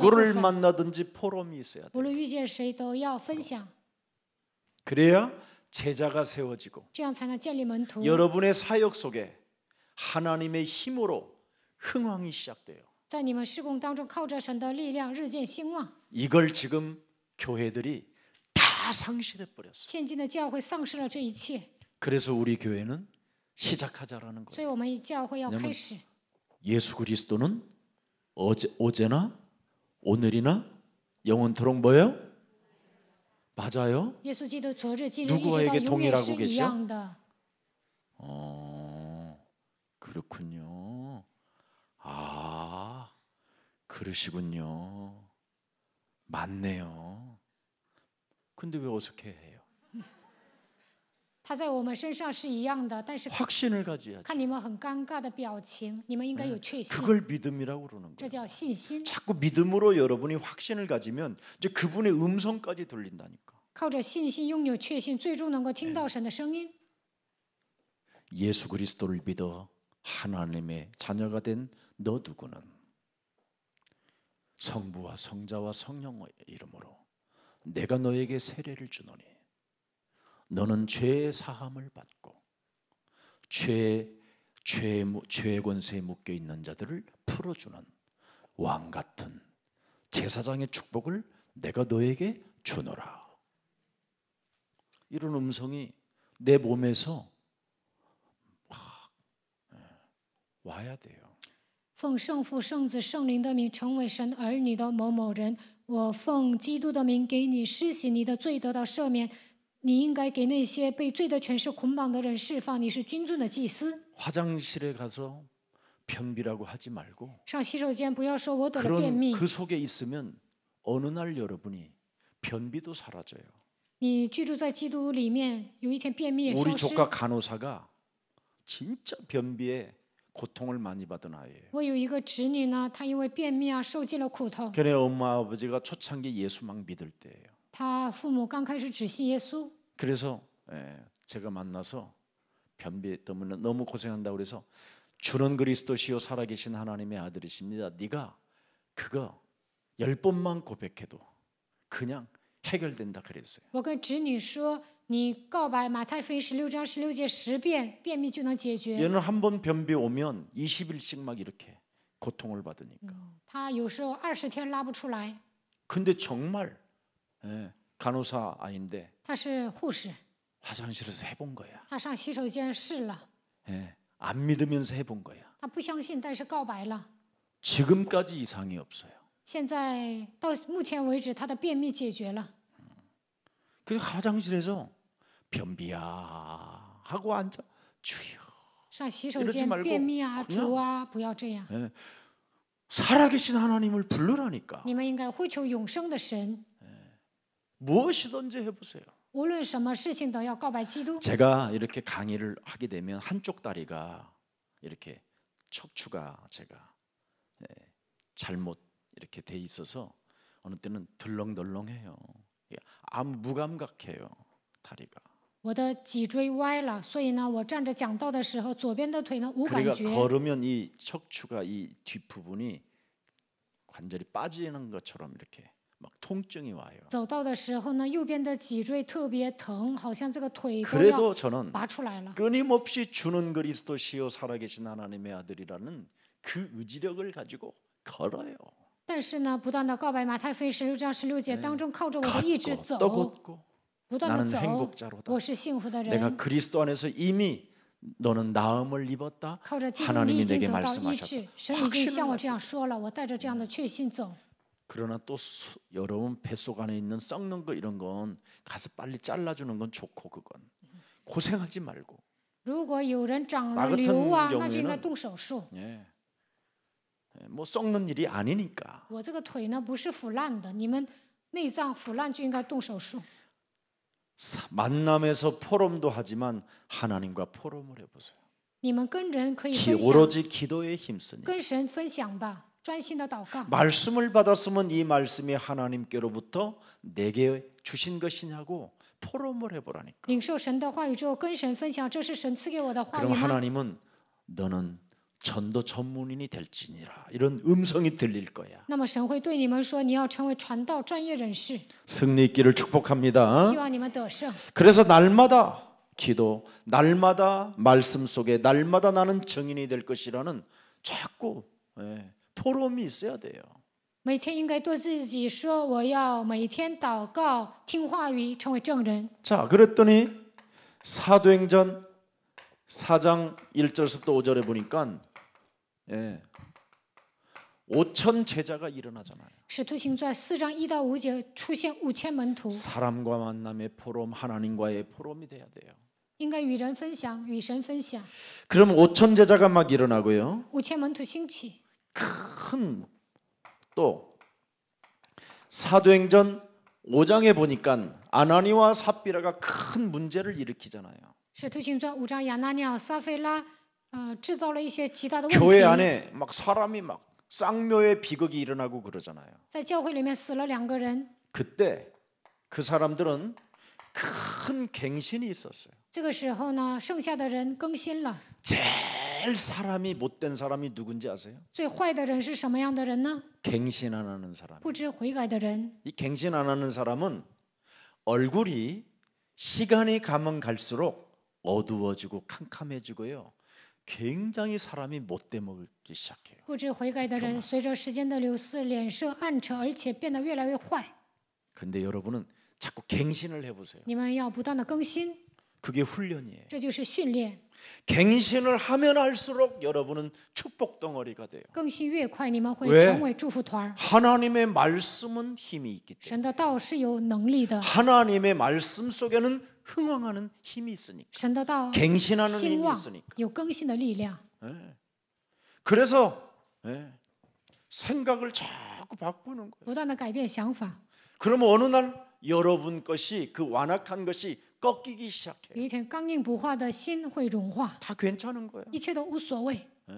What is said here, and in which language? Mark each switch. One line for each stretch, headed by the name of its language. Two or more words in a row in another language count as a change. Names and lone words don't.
Korean: 누구를
Chinese: 分，
Korean: 만나든지 포럼이 있어야 돼.
Chinese: 无论遇见谁都要分享，
Korean: 그래야 제자가 세워지고
Chinese: 这样才能建立门徒。
Korean: 여러분의 사역 속에 하나님의 힘으로 흥왕이 시작돼요.
Chinese: 在你们事工当中，靠着神的力量日渐兴旺。
Korean: 이걸 지금 교회들이 다 상실해 버렸어요.
Chinese: 现今的教会丧失了这一切，
Korean: 그래서 우리 교회는 시작하자라는
Chinese: 所
Korean: 거예요.
Chinese: 以我们教会要开始。
Korean: 예수 그리스도는 어제나 오늘이나 영원토록 뭐예요? 맞아요?
Chinese: 耶稣基督昨日、今日一直到
Korean: 누구에게
Chinese: 永远
Korean: 동일하고
Chinese: 是一
Korean: 계셔?
Chinese: 样的。
Korean: 그렇군요. 아, 그러시군요. 맞네요. 근데 왜 어색해 해요?
Chinese: 他在我们身上是一样的，但是
Korean: 확신을 가져야지.
Chinese: 看你们很尴尬的表情，你们应该有确信，
Korean: 그걸 믿음이라고 그러는
Chinese: 这
Korean: 거예요.
Chinese: 叫信心。
Korean: 자꾸 믿음으로 여러분이 확신을 가지면 이제 그분의 음성까지 들린다니까.
Chinese: 靠着信心拥有确信，最终能够听到神的声音。
Korean: 예수 그리스도를 믿어 하나님의 자녀가 된 너 누구는 성부와 성자와 성령의 이름으로 내가 너에게 세례를 주노니 너는 죄의 사함을 받고 죄의 권세에 묶여 있는 자들을 풀어주는 왕 같은 제사장의 축복을 내가 너에게 주노라. 이런 음성이 내 몸에서 막 와야 돼요.
Chinese: 奉圣父、圣子、圣灵的名，成为神儿女的某某人，我奉基督的名给你施洗，你的罪得到赦免。你应该给那些被罪的权势捆绑的人释放。你是君尊的祭司。
Korean: 화장실에 가서 변비라고 하지 말고
Chinese: 上洗手间不要说我得了便
Korean: 그런
Chinese: 秘。
Korean: 그 속에 있으면 어느 날 여러분이 변비도 사라져요.
Chinese: 你居住在基督里面，有一天便秘也
Korean: 우리
Chinese: 消失。
Korean: 조카 간호사가 진짜 변비에 고통을 많이 받은 아이예요.
Chinese: 我有一个侄女呢，她因为便秘啊，受尽了苦头。
Korean: 걔네 엄마 아버지가 초창기 예수 막 믿을 때예요.
Chinese: 她父母刚开始只信耶稣，
Korean: 그래서 제가 만나서 변비 때문에 너무 고생한다고 그래서 주는 그리스도시요 살아계신 하나님의 아들이십니다. 네가 그거 10번만 고백해도 그냥 해결된다 그랬어요.
Chinese: 我跟侄女说，你告白马太福音16章16节10遍，便秘就能解决。
Korean: 얘는 한 번 변비 오면 20일씩 막 이렇게 고통을 받으니까.
Chinese: 她有时候20天拉不出来。
Korean: 근데 정말 간호사 아인데
Chinese: 她是护士，
Korean: 화장실에서 해본 거야.
Chinese: 她上洗手间试了，
Korean: 안 믿으면서 해본 거야.
Chinese: 她不相信，但是告白了。
Korean: 지금까지 이상이 없어요.
Chinese: 现在到目前为止，她的便秘解决了。
Korean: 그 화장실에서 변비야 하고 앉아 주여
Chinese: 上洗手
Korean: 이러지
Chinese: 间
Korean: 말고
Chinese: 便秘啊，
Korean: 그냥
Chinese: 主啊，不要这样。
Korean: 살아계신 하나님을 부르라니까.
Chinese: 你们应该呼求永生的神，
Korean: 무엇이든지 해보세요.
Chinese: 无论什么事情都要告白基督。
Korean: 제가 이렇게 강의를 하게 되면 한쪽 다리가 이렇게 척추가 제가 잘못 이렇게 돼 있어서 어느 때는 덜렁덜렁해요. 아무 무감각해요 다리가.
Chinese: 我的脊椎歪了，所以呢，我站着讲道的时候，左边的腿呢无感
Korean: 그러니까
Chinese: 觉。
Korean: 걸으면 이 척추가 이 뒷부분이 관절이 빠지는 것처럼 이렇게 막 통증이 와요.
Chinese: 走道的时候呢，右边的脊椎特别疼，好像这个腿都
Korean: 그래도
Chinese: 要
Korean: 저는
Chinese: 拔出来了。
Korean: 끊임없이 주는 그리스도시요 살아계신 하나님의 아들이라는 그 의지력을 가지고 걸어요.
Chinese: 但是呢，不断的告白马太福音16章16节当中，靠着我的意志
Korean: 걷고
Chinese: 走，
Korean: 또 걷고
Chinese: 不断的
Korean: 나는
Chinese: 走
Korean: 행복자로다.
Chinese: 我是幸福的
Korean: 내가
Chinese: 人，
Korean: 그리스도 안에서 이미 너는 나음을 입었다.
Chinese: 靠着基督你
Korean: 하나님이
Chinese: 已经
Korean: 내게
Chinese: 得到医
Korean: 말씀하셨다.
Chinese: 治，神已经
Korean: 확신을
Chinese: 向我
Korean: 가지고.
Chinese: 这样说了，我带着这样的确信走。
Korean: 그러나 또 여러분 뱃속 안에 있는 썩는 거 이런 건 가서 빨리 잘라주는 건 좋고 그건 고생하지 말고.
Chinese: 如果有人长
Korean: 나
Chinese: 了
Korean: 같은
Chinese: 瘤啊，那就应该
Korean: 경우에는
Chinese: 动手术。
Korean: 뭐 썩는 일이 아니니까.
Chinese: 我这个腿呢不是腐烂的，你们内脏腐烂就应该动手术。
Korean: 만남에서 포럼도 하지만 하나님과 포럼을 해보세요.
Chinese: 你们跟人可以分享，
Korean: 오로지 기도에 힘쓰니.
Chinese: 跟神分享吧，专心的祷告。
Korean: 말씀을 받았으면 이 말씀이 하나님께로부터 내게 주신 것이냐고 포럼을 해보라니까.
Chinese: 领受神的话语之后，跟神分享，这是神赐给我的话语
Korean: 그럼
Chinese: 吗？
Korean: 하나님은 너는 전도 전문인이 될지니라 이런 음성이 들릴 거야.
Chinese: 那么神会对你们说，你要成为传道专业人士，
Korean: 승리 있기를 축복합니다.
Chinese: 希望你们得胜。
Korean: 그래서 날마다 기도, 날마다 말씀 속에 날마다 나는 증인이 될 것이라는 자꾸 포럼이 있어야 돼요.
Chinese: 每天应该对自己说，我要每天祷告、听话语，成为证人。
Korean: 자, 그랬더니 사도행전 4장 1절부터 5절에 보니까 5천 제자가 일어나잖아요.
Chinese: 使徒行传4章1到5节出现5000门徒，
Korean: 사람과 만남의 포럼, 하나님과의 포럼이 돼야 돼요.
Chinese: 应该与人分享，与神分享。
Korean: 그럼 5천 제자가 막 일어나고요.
Chinese: 5000 门徒兴起，
Korean: 큰 또 사도행전 5장에 보니까 아나니와 삽비라가 큰 문제를 일으키잖아요.
Chinese: 使徒行传5章亚拿尼亚、撒非拉，制造了一些极大的问
Korean: 교회
Chinese: 题。
Korean: 안에 막 사람이 막 쌍묘의 비극이 일어나고 그러잖아요.
Chinese: 在教会里面死了2个人，
Korean: 그때 그 사람들은 큰 갱신이 있었어요.
Chinese: 这个时候呢，剩下的人更新了。
Korean: 제일 사람이 못된 사람이 누군지 아세요?
Chinese: 最坏的人是什么样的人呢？
Korean: 갱신 안 하는 사람.
Chinese: 不知悔改的人。
Korean: 이 갱신 안 하는 사람은 얼굴이 시간이 가면 갈수록 어두워지고 캄캄해지고요. 굉장히 사람이 못돼 먹기 시작해요.
Chinese: 不知悔改的人，随着时间的流逝，脸色暗沉，而且变得越来越坏。
Korean: 근데 여러분은 자꾸 갱신을 해보세요.
Chinese: 你们要不断的更新，
Korean: 그게 훈련이에요.
Chinese: 这就是训练。
Korean: 갱신을 하면 할수록 여러분은 축복 덩어리가 돼요.
Chinese: 更新越快，你们会
Korean: 왜
Chinese: 成为祝福团儿。
Korean: 하나님의 말씀은 힘이 있기 때문에.
Chinese: 神的道是有能力的，
Korean: 하나님의 말씀 속에는 흥왕하는 힘이 있으니까.
Chinese: 神的道
Korean: 갱신하는
Chinese: 兴
Korean: 힘이
Chinese: 旺，
Korean: 있으니까.
Chinese: 有更新的力量。
Korean: 그래서 생각을 자꾸 바꾸는 거예요.
Chinese: 不断的改变想法，
Korean: 그러면 어느 날 여러분 것이 그 완악한 것이 꺾이기
Chinese: 有
Korean: 시작해요.
Chinese: 一天刚硬不化的心会融化，
Korean: 다 괜찮은 거예요.
Chinese: 一切都无所谓。